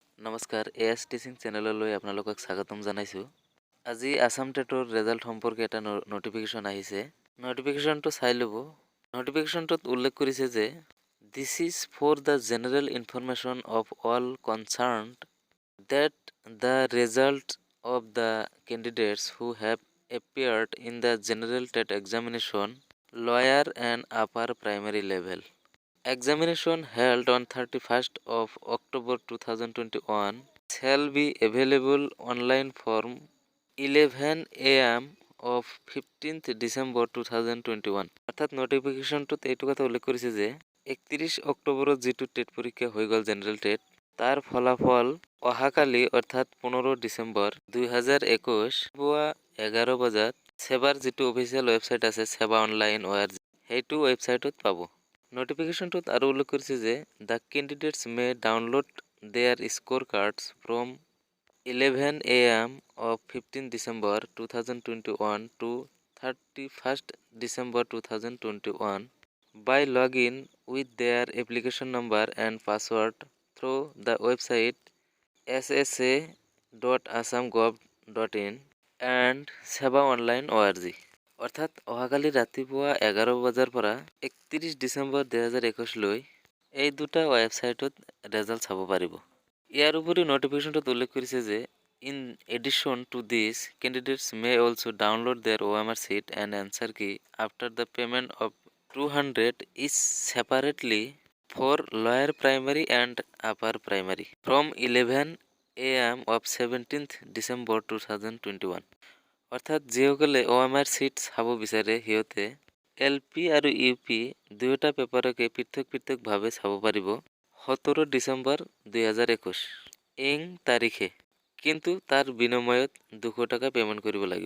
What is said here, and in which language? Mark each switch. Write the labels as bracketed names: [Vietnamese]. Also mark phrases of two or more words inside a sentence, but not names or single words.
[Assamese] নমস্কাৰ এএছ টিচিং চেনেললৈ আপোনালোকক স্বাগতম জনাইছোঁ। আজি আসাম টেটৰ ৰেজাল্ট সম্পৰ্কে এটা নটিফিকেশ্যন আহিছে। নটিফিকেশ্যনটো চাই ল'ব। নটিফিকেশ্যনটোত উল্লেখ কৰিছে যে [English] this is for the general information of all concerned that the result of the candidates who have appeared in the general TET examination, lower and upper primary level. Examination held on 31st of October 2021 shall be available online from 11 am of 15th December 2021. [Assamese] অর্থাৎ নোটিফিকেশনটোত এইটো কথা উল্লেখ কৰিছে যে 31 অক্টোবৰত যিটো টেট পৰীক্ষা হৈ গ'ল জেনেৰেল টেট তাৰ ফলাফল অহাকালি অৰ্থাৎ 15 ডিচেম্বৰ 2021 পুৱা 11 বজাত সেৱাৰ যিটো [English] official website [Assamese] আছে সেৱা অনলাইন ORG সেইটো ৱেবছাইটত পাব। নোটিফিকেশ্যনটোত আৰু উল্লেখ কৰিছে যে [English] the candidates may download their score cards from 11 AM of 15 December 2021 to 31st December 2021 by login with their application number and password through the website ssa.assam.gov.in and seva online ORG। [Assamese] অৰ্থাৎ অহাকালি ৰাতিপুৱা 11 বজাৰ পৰা 31 ডিচেম্বৰ 2021 এই দুটা ৱেবছাইটত ৰেজাল্ট চাব পাৰিব। ইয়াৰ উপৰিও নোটিফিকেশ্যনটোত উল্লেখ কৰিছে যে [English] in addition to this candidates may also download their OMR sheet and answer key after the payment of 200 each separately for lower primary and upper primary from 11 AM of 17th December 2021। [Assamese] অৰ্থাৎ যিসকলে [English] OMR sheet [Assamese] চাব বিচাৰে সিহঁতে LP আৰু UP দুয়োটা পেপাৰকে পৃথকভাৱে চাব পাৰিব 17 ডিচেম্বৰ 2021 ইং তাৰিখে, কিন্তু তাৰ বিনিময়ত 200 টকা পে'মেণ্ট কৰিব লাগিব।